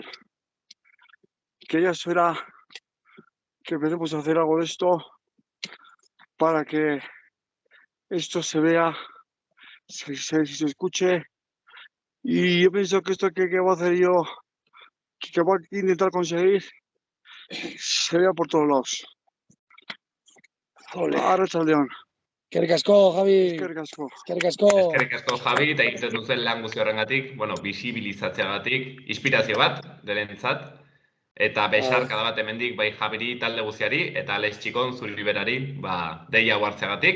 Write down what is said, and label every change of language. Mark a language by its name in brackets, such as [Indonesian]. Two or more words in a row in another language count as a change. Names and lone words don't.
[Spanish] Que ya será que empecemos a hacer algo de esto para que esto se vea, se escuche. Y yo pienso que esto que voy a hacer yo, que voy a intentar conseguir, se vea por todos lados. Ole. [Basque] Arratsaldeon. Eskerrik asko, Javi. Eskerrik asko. Eskerrik asko. Eskerrik asko, Javi, eta egiten duzen lan guzti horrengatik, bisibilizatzeagatik, inspirazio bat, derentzat, eta besarkada bat hemendik bai Javiri talde guztiari, eta Alex Txikon zuri berari, deia hartzeagatik.